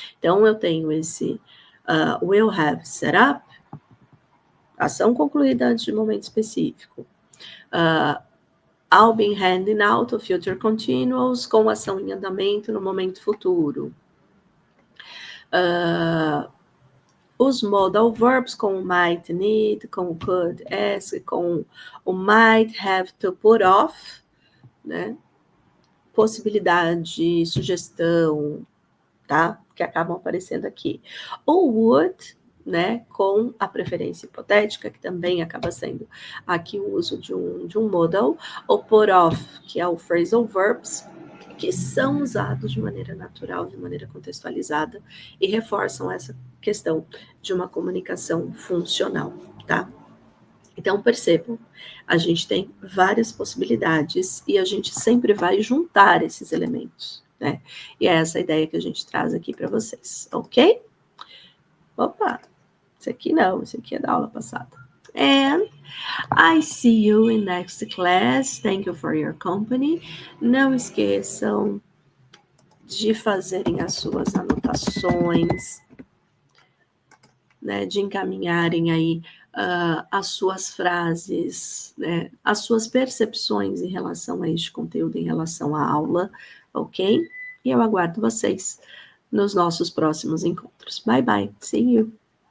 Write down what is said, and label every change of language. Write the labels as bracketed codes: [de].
[pt] Então, eu tenho esse will have set up, ação concluída antes de momento específico. [en] I'll be handing out [pt] o future continuous com ação em andamento no momento futuro. Os modal verbs com o might, need, com o could, ask, com o might have to put off, né? Possibilidade, sugestão, tá? Que acabam aparecendo aqui. O would, né? Com a preferência hipotética, que também acaba sendo aqui o uso de um modal. O put off, que é o phrasal verbs, que são usados de maneira natural, de maneira contextualizada, e reforçam essa questão de uma comunicação funcional, tá? Então, percebam, a gente tem várias possibilidades e a gente sempre vai juntar esses elementos, né? E é essa a ideia que a gente traz aqui para vocês, ok? Opa, esse aqui não, esse aqui é da aula passada. [en] And I see you in next class. Thank you for your company. [pt] Não esqueçam de fazerem as suas anotações, né, de encaminharem aí as suas frases, né, as suas percepções em relação a este conteúdo, em relação à aula, ok? E eu aguardo vocês nos nossos próximos encontros. [en] Bye, bye. See you.